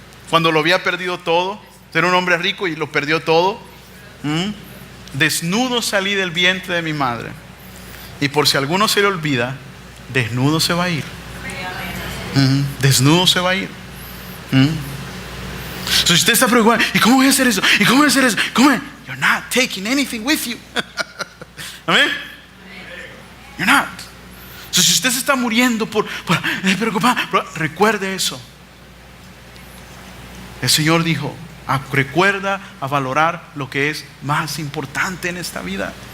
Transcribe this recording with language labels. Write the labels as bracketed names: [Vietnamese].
[Spanish] Cuando lo había perdido todo. Era un hombre rico y lo perdió todo. Desnudo salí del vientre de mi madre. Y por si a alguno se le olvida, desnudo se va a ir. Desnudo se va a ir. Entonces usted está preocupado: ¿y cómo voy a hacer eso? ¿Y cómo voy a hacer eso? [English] You're not taking anything with you. Amén. You're not. [Spanish] Entonces si usted se está muriendo por preocupado, recuerde eso. El Señor dijo: recuerda a valorar lo que es más importante en esta vida.